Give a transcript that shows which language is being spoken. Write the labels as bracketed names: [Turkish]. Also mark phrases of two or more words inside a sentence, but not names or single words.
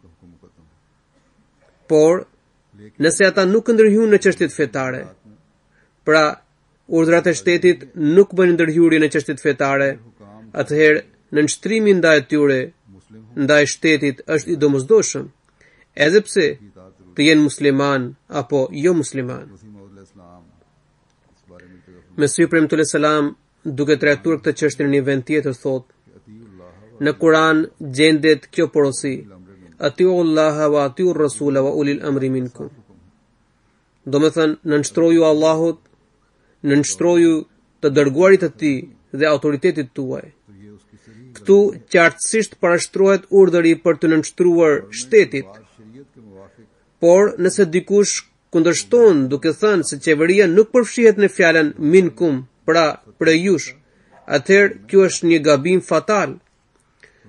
[Albanian] Por nëse ata nuk ndërhyjnë në çështjet fetare, pra urdhrat e shtetit nuk bëjnë ndërhyrje në çështjet fetare, atëherë nënshtrimi ndaj tyre, ndaj shtetit është i domosdoshëm, edhe pse të jenë musliman apo jo musliman. Mesihu premtuar selam, duke trajtuar këtë çështje në një vend tjetër, thotë: në Kur'an gjendet kjo porosi: [Arabic] أطيعوا الله وأطيعوا الرسول وأولي الأمر منكم. [Albanian] Do me thënë, nënshtroju Allahut, nënshtroju të dërguarit të tij dhe autoritetit tuaj. Këtu qartësisht parashtrohet urdhëri për të nënshtruar shtetit. Por nëse dikush kundërshton duke thënë se qeveria nuk përfshihet në fjalën minkum, pra prej jush, atëherë kjo është një gabim fatal.